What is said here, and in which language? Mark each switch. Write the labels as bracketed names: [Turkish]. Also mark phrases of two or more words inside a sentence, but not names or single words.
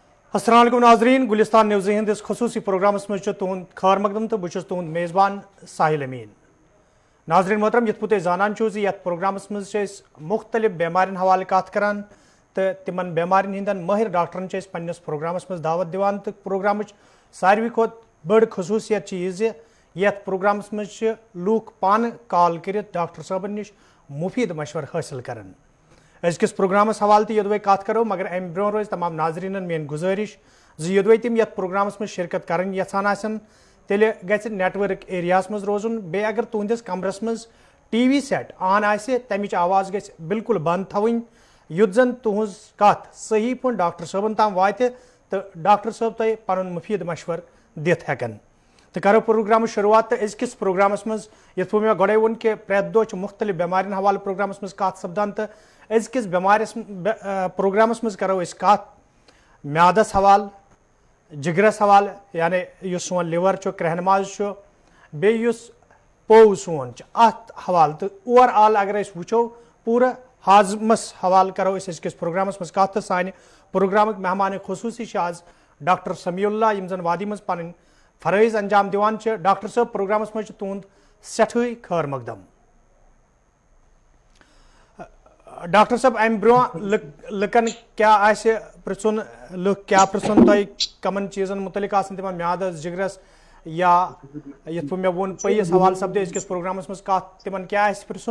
[Kashmiri] السلام علیکم ناظرین، گلستان نیوز ہندس خصوصی پروگرامس مجھ تہد خیر مقدم تو بہت تہد میزبان ساحل امین۔ ناظرین محترم، یت پہ زانان چھو یت پروگرامس مز مختلف بیمارین حوالہ کت کران تو تمن بیمارین ہندن ماہر ڈاکٹرن پنس پروگرامس مز دعوت دیوان تو پروگرام ساروی کھت بڑ خصوصیت یہ یت پروگرامس مز لوک پان کال کرت ڈاکٹر صاحبن نش مفید مشور حاصل کران۔ ازکس پروگرامس حوالہ تو یدوے کت کرو، مگر ام برو روز تمام ناظرین میری گزارش یدوے تم یت پروگرامس مز شرکت کرن یژھان آسن تیلے گژھِ نیٹ ورک ایریاس مز روزن، بیٚیہِ اگر تہندس کمرس مز [English] TV set on [Kashmiri] آسہِ تمچ آواز گژھِ بالکل بند تھوٕنۍ یُتھ زن تہنٛز کتھ صحیح پٲٹھۍ ڈاکٹر صٲبن تام واتہِ تہٕ ڈاکٹر صٲب تۄہہِ پنُن مفید مشور دِتھ ہٮ۪کن۔ تو کرو پروگرام شروعات تو ازکس پروگرامس مز یتھ پٲٹھۍ مےٚ گۄڈے ووٚن کہ پرٛٮ۪تھ دۄہ چھُ مختلف بیمارین حوالہ پروگرامس مز کتھ سپدان تو ازکس پروگرامس مز کرو أسۍ کتھ میادس حوالہ، جگرس حوالہ یعنی یُس سون لیور چھُ، کرہن ماز چھُ، بیٚیہِ یُس پو سون چھُ اتھ حوالہ تو [English] over all [Kashmiri] اگر أسۍ وٕچھو پوٗرٕ ہاضمس حوالہ کرو أسۍ ازکس پروگرامس مز کتھ۔ تو سانہِ پروگرامٕکۍ مہمان خصوٗصی چھِ آز ڈاکٹر سمیع اللہ یم زن وادی مز پنٕنۍ فرٲیض انجام دِوان چھِ۔ ڈاکٹر صٲب پروگرامس مز چھُ تُہُنٛد سٮ۪ٹھٕے خٲر مقدم۔ ڈاکٹر صٲب امہ برونٛہہ لُکن کیٛاہ آسہِ پرژھُن، لُکھ کیٛاہ پرژھُن تۄہہِ کمن چیٖزن متعلق آسن تِمن میادس، جگرس یا یتھ پٲٹھۍ مےٚ ووٚن پٔیِس حوالہ سپدے أزکِس پروگرامس مز کتھ تِمن کیٛاہ آسہِ پرژھُن۔